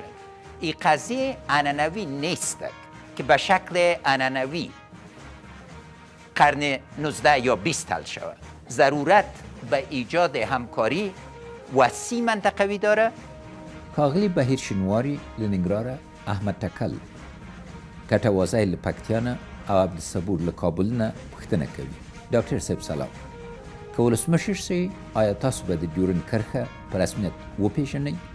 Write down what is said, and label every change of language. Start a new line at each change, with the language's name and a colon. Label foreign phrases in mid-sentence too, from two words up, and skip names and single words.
Persian: این قضیه عنعنوی نیست که به شکل عنعنوی قرن 19 یا 20 حل شود. ضرورت به ایجاد همکاری وسیع منطقوی داره.
Pashto: ښاغلي بهیر شینواري له ننګرهاره، احمد ټکل کټوازی له پکتیا نه او عبدالصبور له کابل نه پوښتنه کوي. ډاکټر صاحب سلام. که ولسمشر سئ آیا تاسو به د ډیورند کرښه په رسمیت وپېژنئ؟